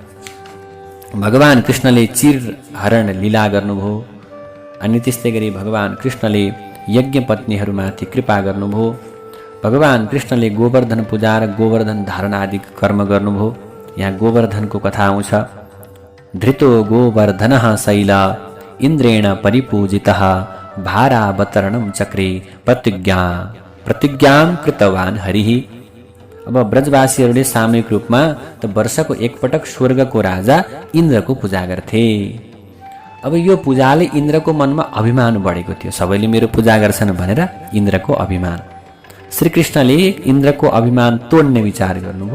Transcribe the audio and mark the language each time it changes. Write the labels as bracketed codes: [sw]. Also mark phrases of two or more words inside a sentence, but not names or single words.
[ne] भगवान कृष्णले चिरहरण लीला गर्नुभयो। अनि त्यस्तै गरी भगवान कृष्णले यज्ञ पत्नीहरूमाथि कृपा गर्नुभयो। भगवान कृष्णले गोवर्धन पूजा र गोवर्धन धारण आदि कर्म गर्नुभयो। यहाँ गोवर्धनको कथा आउँछ। [sa] धृतो गोवर्धनः शैल इन्द्रेण परिपूजितः भारावतरणं चक्रे प्रतिज्ञां कृतवान् हरिः। [ne] अब ब्रजवासीहरूले सामूहिक रूपमा त वर्षको एकपटक स्वर्गको राजा इन्द्रको पूजा गर्थे। अब यो पूजाले इन्द्रको मनमा अभिमान बढेको थियो। सबैले मेरो पूजा गर्छन् भनेर इन्द्रको अभिमान। श्रीकृष्णले इन्द्रको अभिमान तोड्ने विचार गर्नुभयो।